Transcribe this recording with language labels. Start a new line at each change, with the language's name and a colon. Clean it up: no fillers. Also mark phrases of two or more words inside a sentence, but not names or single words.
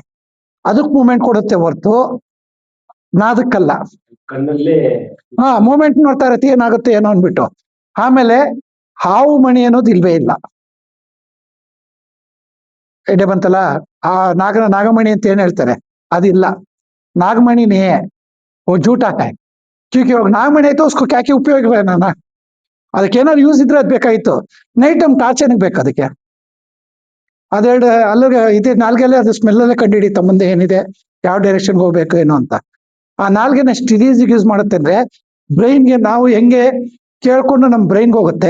Kannada: ಅದಕ್ಕೆ ಮೂಮೆಂಟ್ ಕೊಡುತ್ತೆ ಹೊರ್ತು ನಾದಕ್ಕಲ್ಲ. ಕಣ್ಣಲ್ಲಿ ಮೂಮೆಂಟ್ ನೋಡ್ತಾ ಇರತ್ತೆ ಏನಾಗುತ್ತೆ ಏನೋ ಅಂದ್ಬಿಟ್ಟು. ಆಮೇಲೆ ಹಾವು ಮಣಿ ಅನ್ನೋದು ಇಲ್ವೇ ಇಲ್ಲ. ಎಡೆ ಬಂತಲ್ಲ, ಆ ನಾಗಮಣಿ ಅಂತ ಏನ್ ಹೇಳ್ತಾರೆ, ಅದಿಲ್ಲ.
Hindi: ನಾಗಮಣಿನೇ वो झूठा है, क्योंकि नागमणि है तो उसको क्या क्या उपयोग है ना,
Kannada: ಅದಕ್ಕೆ ಏನಾದ್ರು ಯೂಸ್ ಇದ್ರೆ ಅದ್ ಬೇಕಾಗಿತ್ತು.
English: night time torch
Kannada: ಏನಕ್ಕೆ ಬೇಕು ಅದಕ್ಕೆ? ಅದೆರಡು ಅಲ್ಲಿಗೆ ಇದೆ ನಾಲ್ಗೆಲ್ಲ, ಅದು ಸ್ಮೆಲ್ ಅಲ್ಲೇ ಕಂಡು ಹಿಡಿತ ಮುಂದೆ ಏನಿದೆ, ಯಾವ ಡೈರೆಕ್ಷನ್ ಹೋಗ್ಬೇಕು ಏನೋ ಅಂತ. ಆ ನಾಲ್ಗೆನ ಎಷ್ಟು ಈಸಿಗೆ ಯೂಸ್ ಮಾಡುತ್ತೆ ಅಂದ್ರೆ, ಬ್ರೈನ್ಗೆ ನಾವು ಹೆಂಗೆ ಕೇಳ್ಕೊಂಡು ನಮ್ ಬ್ರೈನ್ಗೆ ಹೋಗುತ್ತೆ.